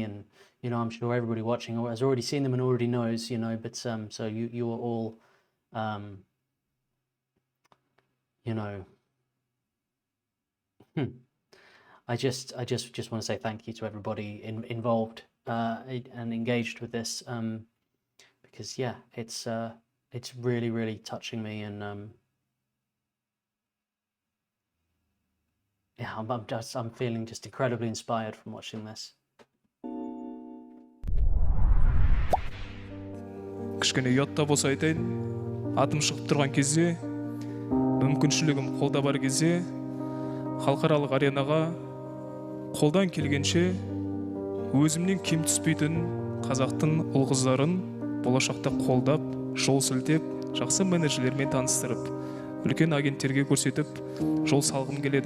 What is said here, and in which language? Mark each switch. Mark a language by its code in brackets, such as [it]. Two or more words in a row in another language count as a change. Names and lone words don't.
[en] And I'm sure everybody watching has already seen them and already knows, but so you are all I just want to say thank you to everybody involved and engaged with this, because yeah, it's really touching me. And yeah, I'm feeling just incredibly inspired from watching this. [kk] Кішкене ұятта болса айтайын, атым шығып тұрған кезде, мүмкіншілігім қолда бар кезде, халықаралық аренаға қолдан келгенше өзімнен кем түспейтін қазақтың ұл-қыздарын болашақта қолдап, жол сілтеп, жақсы менеджерлермен таныстырып, үлкен агенттерге көрсетіп, жол салғым келеді.